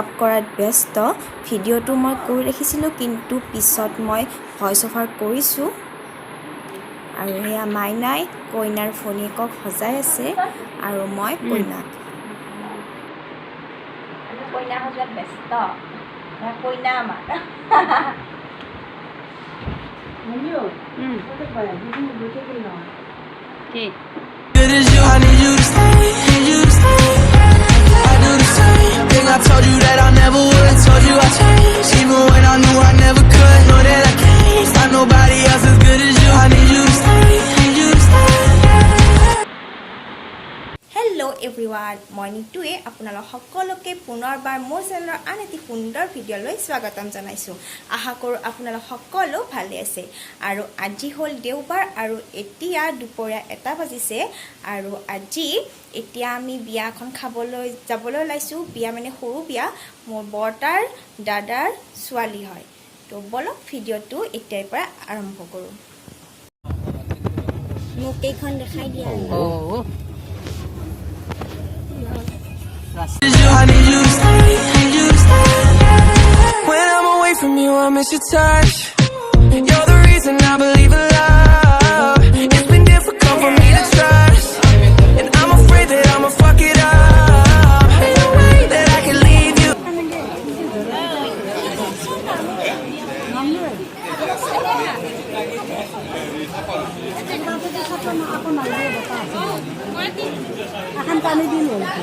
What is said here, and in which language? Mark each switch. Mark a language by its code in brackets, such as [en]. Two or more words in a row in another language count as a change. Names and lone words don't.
[as] কৰাত ব্যস্ত ভিডিঅ'টো মই কৰি ৰাখিছিলোঁ কিন্তু পিছত মই [en] voice over [as] কৰিছোঁ আৰু এয়া মাইনাই কইনাৰ ফণীয়েকক সজাই আছে আৰু মই কইনাক কইনা সজোৱাত ব্যস্ত কইনা আমাৰ [en] Good as you, I need you to stay, need you to stay. I do the same thing I told you that I never would. I told you I changed, even when I knew I never could. Know that I can't find nobody else as good as you. I need you to stay, need you to stay. Hello everyone, [as] মই নিতুৱে আপোনালোক সকলোকে পুনৰবাৰ মোৰ চেনেলৰ আন এটি সুন্দৰ ভিডিঅ'লৈ স্বাগতম জনাইছোঁ আশা কৰোঁ আপোনালোক সকলো ভালে আছে আৰু আজি হ'ল দেওবাৰ আৰু এতিয়া দুপৰীয়া 1 বাজিছে আৰু আজি এতিয়া আমি বিয়াখন খাবলৈ যাবলৈ ওলাইছোঁ বিয়া মানে সৰু বিয়া মোৰ বৰ্তাৰ দাদাৰ ছোৱালী হয় তো বলক ভিডিঅ'টো এতিয়াৰ পৰা আৰম্ভ কৰোঁ মোক এইখন দেখাই দিয়া [en] I need you to stay, need you to stay. When I'm away from you, I miss your touch. You're the reason I believe in love. It's been difficult for me to trust, and I'm afraid that I'ma fuck it up. Ain't no way that I can leave you. [tl] Akan paano din yun?